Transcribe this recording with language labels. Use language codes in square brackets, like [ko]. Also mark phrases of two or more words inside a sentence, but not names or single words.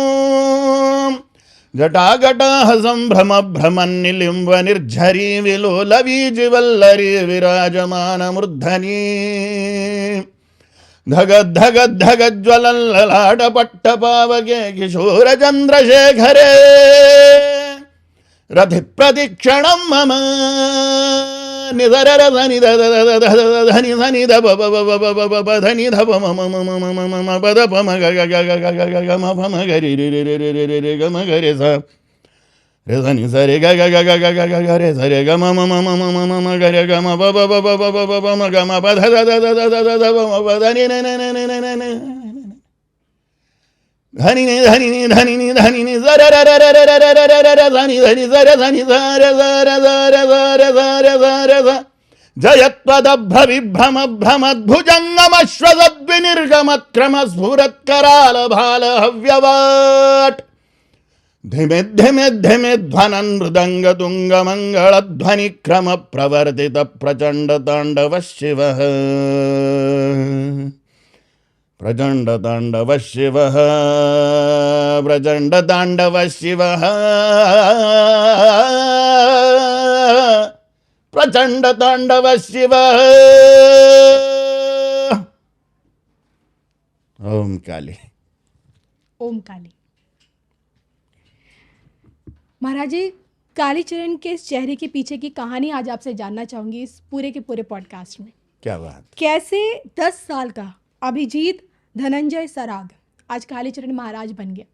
[sa] जटागटाः संभ्रम भ्रमन्निलिम्ब निर्झरी विलोलवीजिवल्लरी विराजमान मूर्धनी धगद धगद धगद ज्वलल्ललाट पट्टपावके किशोर चंद्रशेखरे रथि प्रदीक्षणं मम निधर धनि धनि धनि ध प प प प प प धनि ध प म म म म म म प द प म ग ग ग ग ग ग ग म प म ग रि रि रि रि रि रि रि ग म ग रे स रे धनि स रे ग ग ग ग ग ग ग रे स रे ग म म म म म म म ग रे ग म प प प प प प प म ग म प ध ध ध ध ध ध ध प म प ध नि न न न न न न धनि नि धनि नि धनि नि धनि नि स र र र र र र र र र र धनि धनि स र धनि स र स र स र स र स र स र स जयत्वदभ्र विभ्रम भ्रमद्भुजंगमश्वसद्विनिर्गमत् स्फुरत्कराल भाल हव्यवाट धिमे धिमे धिमे ध्वनन् मृदंग तुंग मंगल ध्वनि क्रम प्रवर्तित प्रचंड तांडव शिवः प्रचंड तांडव शिवः प्रचंड तांडव शिवः प्रचंड तांडव शिवः। ओम काली। ओम काली। [hi] महाराज जी, कालीचरण के इस चेहरे के पीछे की कहानी आज आपसे जानना चाहूंगी इस पूरे के पूरे पॉडकास्ट में। क्या बात। कैसे 10 साल का अभिजीत धनंजय सराग आज कालीचरण महाराज बन गया।